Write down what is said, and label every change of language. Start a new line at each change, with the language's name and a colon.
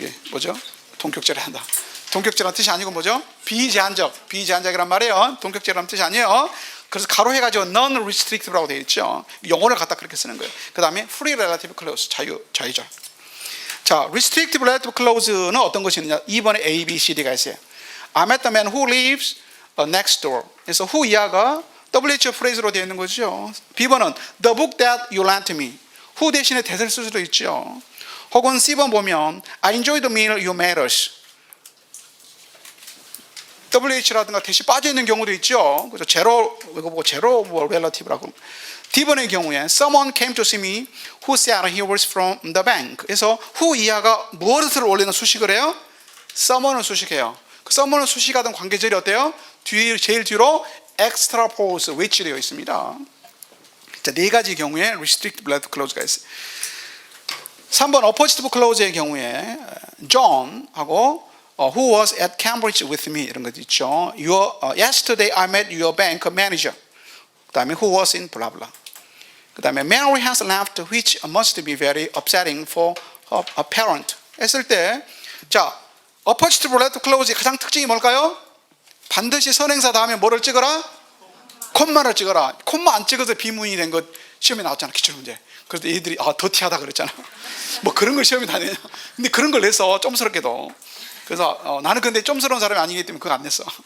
Korean: 뭐죠? 동격절이 한다. 동격절이라는 뜻이 아니고 뭐죠? 비제한적이란 말이에요. 동격절이라는 뜻이 아니에요. 그래서 가로 해가지고 non-restrictive라고 되어 있죠. 영어를 갖다 그렇게 쓰는 거예요. 그 다음에 free relative clause, 자유절. 자, restrictive relative clause는 어떤 것이 있느냐? 2번에 A, B, C, D가 있어요.
English: I met the man who lives next door.
Korean: 그래서 who 이하가 WHO 프레이즈로 되어 있는 거죠. B번은
English: the book that you lent me.
Korean: who 대신에 that을 쓸 수도 있죠. 혹은 C번 보면
English: I enjoyed the meal you made us.
Korean: WH라든가 대시 빠져 있는 경우도 있죠. 그래서 제로 relative라고. D번의 경우에
English: someone came to see me who said he was from the bank.
Korean: 그래서 who 이하가 무엇을 올리는 수식을 해요? someone을 수식해요. 그 someone을 수식하던 관계절이 어때요? 제일 뒤로 extra pause which 되어 있습니다. 자, 4가지 경우에 restrictive relative clause가 있어요. 3번 oppositive clause의 경우에 John하고
English: who was at Cambridge with me
Korean: 이런 것 있죠.
English: Yesterday I met your bank manager.
Korean: 그 다음에
English: who was in blah blah.
Korean: 그 다음에
English: Mary has left which must be very upsetting for a parent.
Korean: 했을 때 자, oppositive relative clause의 가장 특징이 뭘까요? 반드시 선행사 다음에 뭐를 찍어라? 콤마를 찍어라. 콤마 안 찍어서 비문이 된 것 시험에 나왔잖아. 기출문제. 그래서 애들이 더티하다 그랬잖아. 뭐 그런 걸 시험에 다 내냐. 근데 그런 걸 내서 좀스럽게도. 그래서 나는 근데 좀스러운 사람이 아니기 때문에 그거 안 냈어.